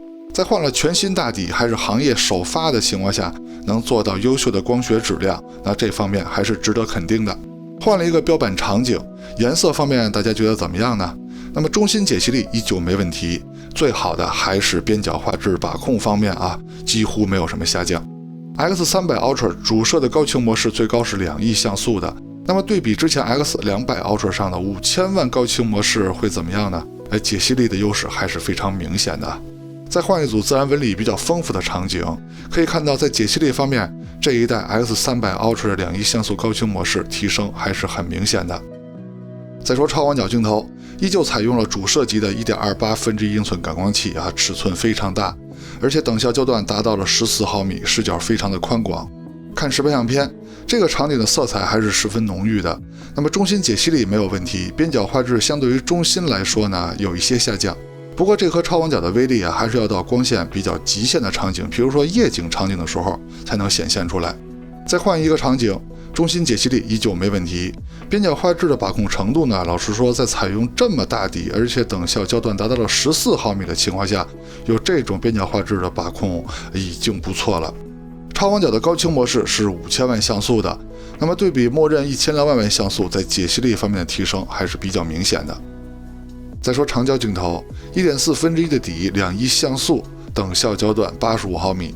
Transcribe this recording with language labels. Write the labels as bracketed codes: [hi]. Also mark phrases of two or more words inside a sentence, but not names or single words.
[zh] 在換了全新大底還是行業首發的情況下，能做到優秀的光學質量，那這方面還是值得肯定的。換了一個標板場景，顏色方面大家覺得怎麼樣呢？那麼中心解析力依舊沒問題，最好的還是邊角畫質把控方面啊，幾乎沒有什麼下降。X300 Ultra 主攝的高清模式最高是2億像素的，那麼對比之前 X200 Ultra 上的5000萬高清模式會怎麼樣呢？解析力的優勢還是非常明顯的。再換一組自然紋理比較豐富的場景，可以看到在解析力方面，這一代 X300 Ultra 的2億像素高清模式提升還是很明顯的。再說超廣角鏡頭，依舊採用了主攝級的1.28英寸感光器啊，尺寸非常大，而且等效焦段達到了14毫米，視角非常的寬廣。看實拍相片，這個場景的色彩還是十分濃郁的。那麼中心解析力沒有問題，邊角畫質相對於中心來說呢，有一些下降。不過這顆超廣角的威力啊，還是要到光線比較極限的場景，比如說夜景場景的時候才能顯現出來。再換一個場景，中心解析力依舊沒問題，邊角畫質的把控程度呢，老實說在採用這麼大底而且等效焦段達到了14毫米的情況下，有這種邊角畫質的把控已經不錯了。超廣角的高清模式是5000萬像素的，那麼對比默認1200萬像素，在解析力方面的提升還是比較明顯的。再說長焦鏡頭，1.4/1的底，2.1像素，等效焦段85毫米。